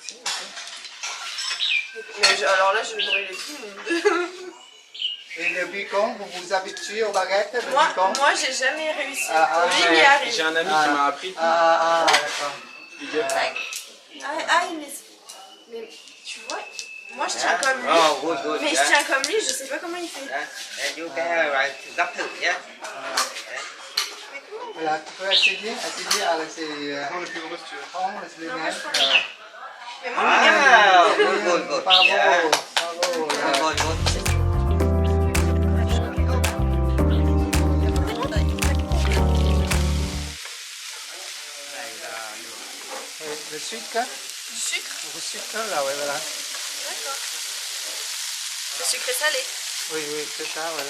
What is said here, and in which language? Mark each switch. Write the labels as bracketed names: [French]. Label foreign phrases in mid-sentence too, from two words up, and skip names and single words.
[French] Mais alors là, je vais brûler tout le monde. Et le bacon, vous vous habituez aux baguettes, le bacon? Moi j'ai jamais réussi. Ah, Lui, il y J'ai arrive. un ami qui m'a appris. D'accord. Mais tu vois, moi je tiens comme lui. [English] Oh, good, good. [French] Mais je tiens comme lui, je sais pas comment il fait. [Vietnamese] Vô cái loại gấp thịt nhé. [French] Voilà, tu peux essayer à laisser Prends le plus gros si tu veux. prendre, laisser Non, moi, mettre. je prends le- Mais moi, regarde. [English] Good, good, good. [French] Bravo, [English] Yeah. [French] bravo. [English] Good, good. [French] Le sucre, Du sucre? le sucre là, ouais, voilà. D'accord. Le sucré salé. Oui, c'est ça, voilà.